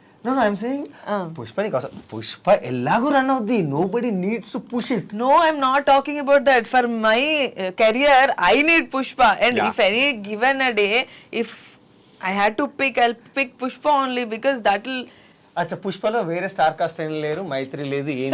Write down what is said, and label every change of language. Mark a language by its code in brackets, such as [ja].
[en] No, I'm saying Pushpa [te] నీకు అవసరం. [en] Pushpa [te] ఎలాగో రన్ అవుద్ది. [en] Nobody needs to push it. No, I'm not talking about that. For my career, I need Pushpa. And if any given a day, if I had to pick, I'll pick Pushpa only because that'll. [te] అచ్చా, పుష్పలో వేరే star cast ఏం లేరు, మైత్రి లేదు, ఏం